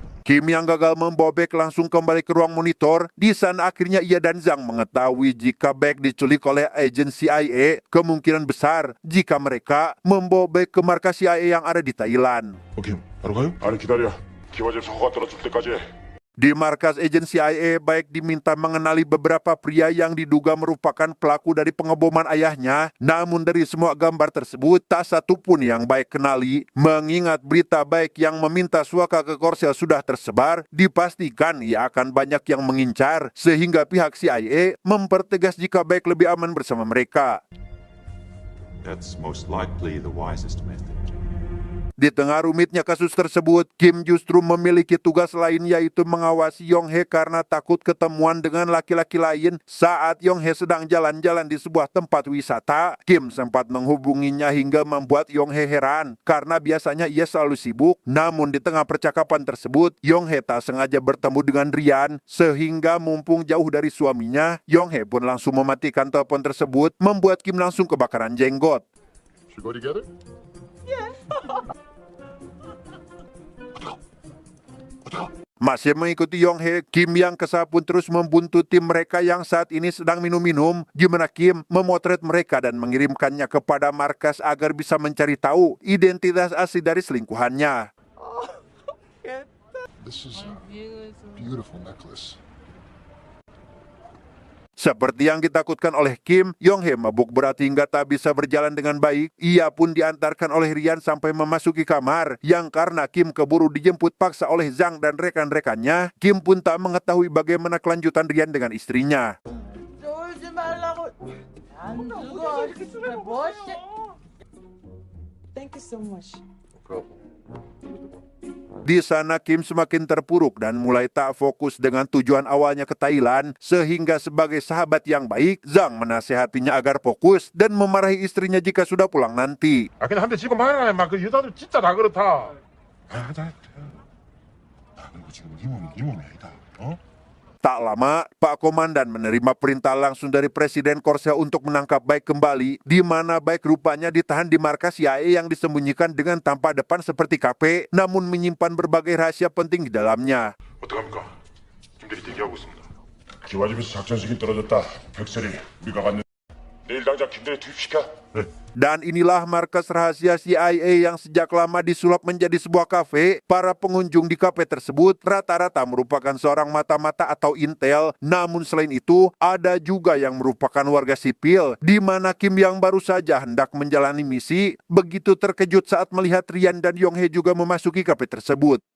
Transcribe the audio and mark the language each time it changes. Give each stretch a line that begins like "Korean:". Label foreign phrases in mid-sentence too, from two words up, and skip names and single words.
Indonesian: Kim yang gagal membawa Baek langsung kembali ke ruang monitor. Di sana akhirnya ia dan Zhang mengetahui jika Baek diculik oleh agen CIA. Kemungkinan besar jika mereka membawa Baek ke markas CIA yang ada di Thailand.
Korean: 오케이, 바로 가요? 아니 기다려. 기와집 사고가 떨어질 때까지.
Indonesian: Di markas agen CIA, Baek diminta mengenali beberapa pria yang diduga merupakan pelaku dari pengeboman ayahnya. Namun dari semua gambar tersebut, tak satu pun yang Baek kenali. Mengingat berita Baek yang meminta suaka ke Korsel sudah tersebar, dipastikan ia akan banyak yang mengincar. Sehingga pihak CIA mempertegas jika Baek lebih aman bersama mereka.
English: That's most likely the wisest method.
Indonesian: Di tengah rumitnya kasus tersebut, Kim justru memiliki tugas lain yaitu mengawasi Yong-hae karena takut ketemuan dengan laki-laki lain. Saat Yong-hae sedang jalan-jalan di sebuah tempat wisata, Kim sempat menghubunginya hingga membuat Yong-hae heran karena biasanya ia selalu sibuk. Namun di tengah percakapan tersebut, Yong-hae tak sengaja bertemu dengan Ryan sehingga mumpung jauh dari suaminya, Yong-hae pun langsung mematikan telepon tersebut membuat Kim langsung kebakaran jenggot.
English: You go together?
Indonesian: Masih mengikuti Yong-hae, Kim yang kesal pun terus membuntuti mereka yang saat ini sedang minum-minum. Di mana Kim memotret mereka dan mengirimkannya kepada markas agar bisa mencari tahu identitas asli dari selingkuhannya.
English: This is a beautiful necklace.
Indonesian: Seperti yang ditakutkan oleh Kim, Yong-hae mabuk berat hingga tak bisa berjalan dengan baik. Ia pun diantarkan oleh Ryan sampai memasuki kamar, yang karena Kim keburu dijemput paksa oleh Zhang dan rekan-rekannya, Kim pun tak mengetahui bagaimana kelanjutan Ryan dengan istrinya.
Korean: 쫄지 말라고. 안 죽어. 뭐지?
English: Thank you so much.
Indonesian: Di sana Kim semakin terpuruk dan mulai tak fokus dengan tujuan awalnya ke Thailand, sehingga sebagai sahabat yang baik, Zhang menasehatinya agar fokus dan memarahi istrinya jika sudah pulang nanti.
Korean: 아 그냥 한 대 지고 말아라 임마. 그 여자들 진짜 다 그렇다. 아 그리고 지금 네 몸이 아니다. 어?
Indonesian: Tak lama, Pak Komandan menerima perintah langsung dari Presiden Korsel untuk menangkap Baek kembali, di mana Baek rupanya ditahan di markas CIA yang disembunyikan dengan tampak depan seperti kafe, namun menyimpan berbagai rahasia penting di dalamnya.
Korean: 어떡합니까? 김대리 대기하고 있습니다. 기와집에서 작전 시기 떨어졌다. 백설이 우리가 갔는데 내일 당장 김대리 투입시켜. 네.
Indonesian: Dan inilah markas rahasia CIA yang sejak lama disulap menjadi sebuah kafe. Para pengunjung di kafe tersebut rata-rata merupakan seorang mata-mata atau intel. Namun selain itu, ada juga yang merupakan warga sipil, di mana Kim yang baru saja hendak menjalani misi, begitu terkejut saat melihat Ryan dan Yong-hae juga memasuki kafe tersebut.